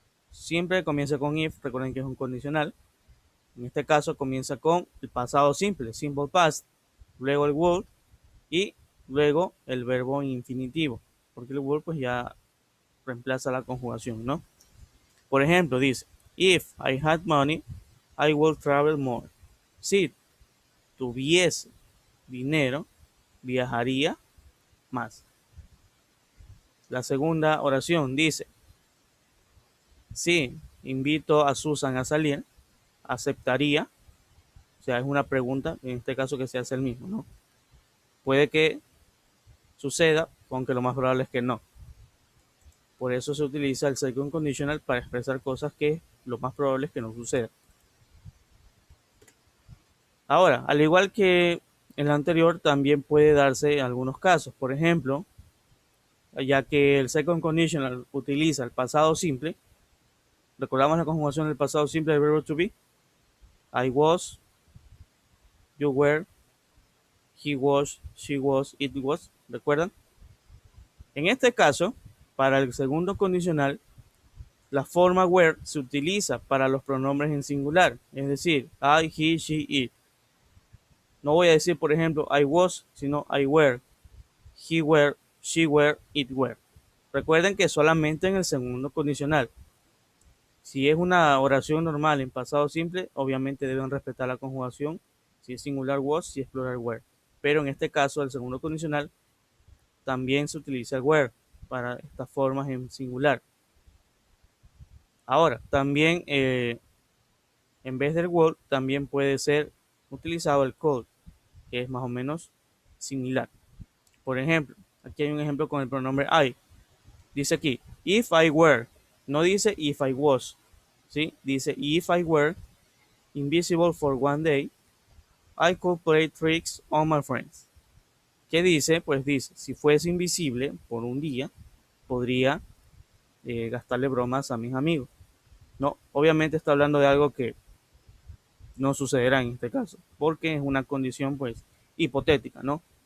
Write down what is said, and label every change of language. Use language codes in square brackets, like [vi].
[es] Siempre comienza con if, recuerden que es un condicional. En este caso comienza con el pasado simple, simple past, luego el would y luego el verbo infinitivo, porque el would pues ya reemplaza la conjugación, ¿no? Por ejemplo, dice, [en] if I had money, I would travel more. [es] Si tuviese dinero, viajaría más. La segunda oración dice, si invito a Susan a salir, aceptaría. O sea, es una pregunta, en este caso que se hace el mismo, ¿no? Puede que suceda, aunque lo más probable es que no. Por eso se utiliza el second conditional para expresar cosas que lo más probable es que no suceda. Ahora, al igual que en el anterior, también puede darse algunos casos. Por ejemplo, ya que el second conditional utiliza el pasado simple, recordamos la conjugación del pasado simple del verbo to be. [en] I was, you were, he was, she was, it was. [es] ¿Recuerdan? En este caso, para el segundo condicional, la forma were se utiliza para los pronombres en singular, es decir, I, he, she, it. No voy a decir, por ejemplo, [en] I was, [es] sino [en] I were, he were, she were, it were. [es] Recuerden que solamente en el segundo condicional. Si es una oración normal en pasado simple, obviamente deben respetar la conjugación. Si es singular was, si es plural were. Pero en este caso, el segundo condicional, también se utiliza el were para estas formas en singular. Ahora, también en vez del would, también puede ser utilizado el could, que es más o menos similar. Por ejemplo, aquí hay un ejemplo con el pronombre I. Dice aquí, [en] if I were, [es] no dice [en] if I was, [es] ¿sí? Dice [en] if I were invisible for one day, I could play tricks on my friends. [es] ¿Qué dice? Pues dice, si fuese invisible por un día, podría gastarle bromas a mis amigos. No, obviamente está hablando de algo que no sucederá en este caso, porque es una condición pues hipotética, ¿no?